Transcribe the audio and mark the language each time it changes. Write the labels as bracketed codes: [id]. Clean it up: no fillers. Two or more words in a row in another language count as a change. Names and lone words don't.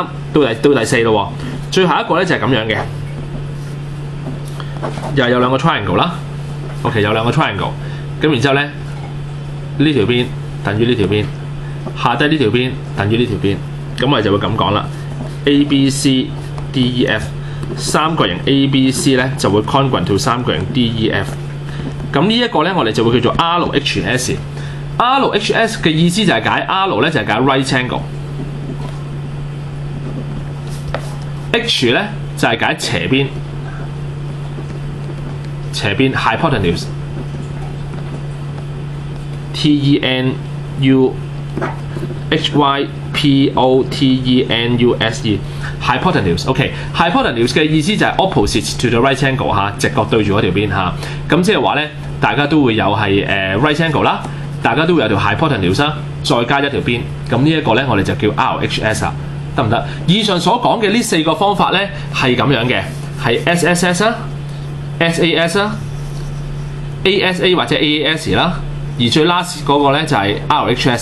[yue] 到第四咯，最後一個咧就係咁樣嘅，又係有兩個 triangle 啦。OK， 有兩個 triangle， 咁然之後咧呢條邊等於呢條邊，下低呢條邊等於呢條邊，咁我哋就會咁講啦。ABCDEF 三角形 ABC 咧就會 [en] congruent to [yue] 三角形 DEF。咁呢一個咧我哋就會叫做 RHS。RHS 嘅意思就係解 R 咧就係解 right angle。H 咧就係解斜邊 hypotenuse。 [en] TENUHYPOTENUSE hypotenuse。 [yue] OK，hypotenuse 嘅意思就係 [en] opposite to the right angle [yue] 嚇，直角對住嗰條邊嚇。咁即係話咧，大家都會有係 [en] right angle [yue] 啦，大家都會有條 hypotenuse 啦，再加一條邊。咁呢一個咧，我哋就叫 RHS 啊。得唔得？以上所講嘅呢4個方法咧係咁樣嘅，係 SSS 啦、SAS 啦、ASA 或者 AAS 啦，而最 last 嗰個咧就係 RHS。